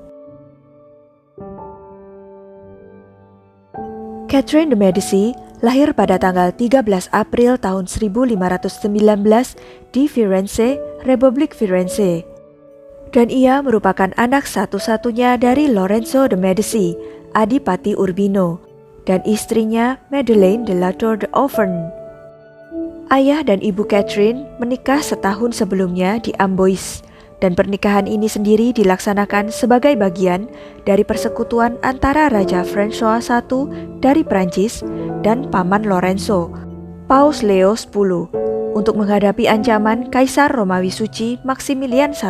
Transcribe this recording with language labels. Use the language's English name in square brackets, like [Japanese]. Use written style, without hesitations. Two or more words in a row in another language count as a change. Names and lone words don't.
[Indonesian] Catherine de Medici lahir pada tanggal 13 April tahun 1519 di Firenze, Republik Firenze. Dan ia merupakan anak satu-satunya dari Lorenzo de Medici, Adipati Urbino, dan istrinya Madeleine de la Tour d'Auvergne. Ayah dan ibu Catherine menikah setahun sebelumnya di Amboise, dan pernikahan ini sendiri dilaksanakan sebagai bagian dari persekutuan antara Raja François I dari Prancis dan Paman Lorenzo, Paus Leo X, untuk menghadapi ancaman Kaisar Romawi Suci Maximilian I.